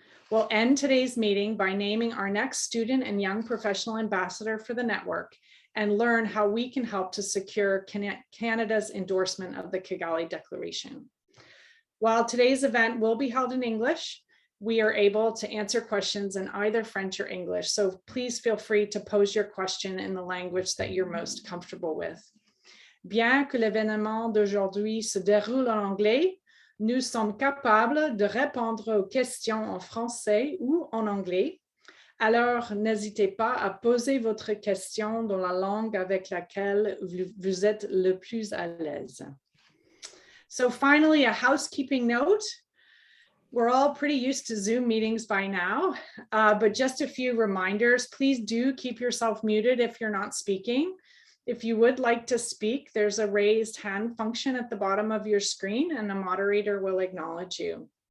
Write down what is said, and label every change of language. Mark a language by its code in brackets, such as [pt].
[en] We'll end today's meeting by naming our next student and young professional ambassador for the network and learn how we can help to secure Canada's endorsement of the Kigali Declaration. While today's event will be held in English, we are able to answer questions in either French or English, so please feel free to pose your question in the language that you're most comfortable with. [fr] Bien que l'événement d'aujourd'hui se déroule en anglais, nous sommes capables de répondre aux questions en français ou en anglais. Alors, n'hésitez pas à poser votre question dans la langue avec laquelle vous êtes le plus à l'aise. [en] So finally, a housekeeping note. We're all pretty used to Zoom meetings by now, but just a few reminders. Please do keep yourself muted if you're not speaking. If you would like to speak, there's a raised hand function at the bottom of your screen and the moderator will acknowledge you.